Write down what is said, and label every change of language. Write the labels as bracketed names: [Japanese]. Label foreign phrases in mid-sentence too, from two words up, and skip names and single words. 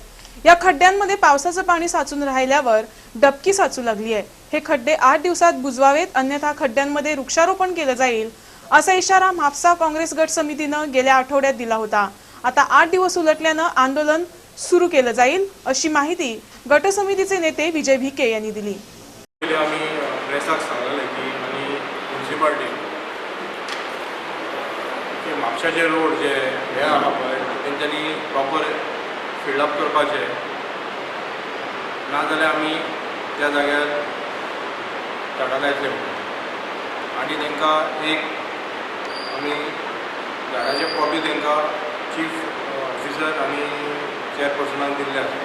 [Marathi] या खड्ड्यांमध्ये पावसाचं पाणी साचून राहिल्यावर डबकी साचू लागली आहे। हे खड्डे 8 दिवसात बुजवावेत, अन्यथा खड्ड्यांमध्ये वृक्षारोपण केलं जाईल असा इशारा म्हापसा काँग्रेस गट समितीनं गेल्या आठवड्यात दिला होता। आता 8 दिवस उलटल्यानं आंदोलन सुरू केलं जाईल अशी माहिती गट समितीचे नेते विजय भिके यांनी दिली। [Konkani] म्हापशाचे रोड जे हे आहा पळय तेंच्यांनी [English] proper fill-up [Konkani] करपाचे, नाजाल्यार आमी त्या जाग्यार झाडां लायतले आनी तांकां एक आमी झाडाचे कॉपी तांकां [English] Chief Officer [Konkani] आनी चेअरपर्सनाक दिल्ले आसा।